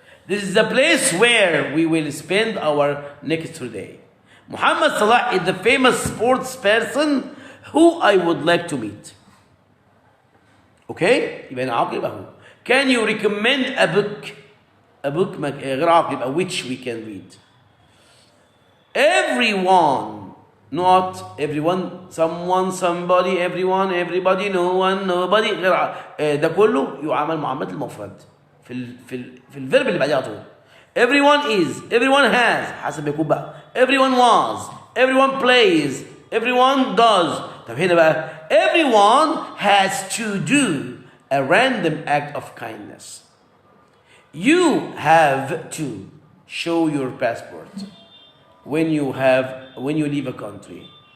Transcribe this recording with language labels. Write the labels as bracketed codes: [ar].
[en] This is the place where we will spend our next day. Muhammad Salah is the famous sports person who I would like to meet. Okay? [ar] يبقى هنا عاقل يبقى هو. [en] Can you recommend a book? A book [ar] غير عاقل يبقى [en] which we can read. Everyone, not everyone, someone, somebody, everyone, everybody, no one, nobody [ar] غير ده كله يعامل معاملة المفرد في الفيرب اللي بعديه على طول. [en] Everyone is, everyone has [ar] حسب يكون بقى. [en] Everyone was, everyone plays, everyone does. [ar] طب هنا بقى [en] everyone has to do a random act of kindness. You have to show your passport when you leave a country.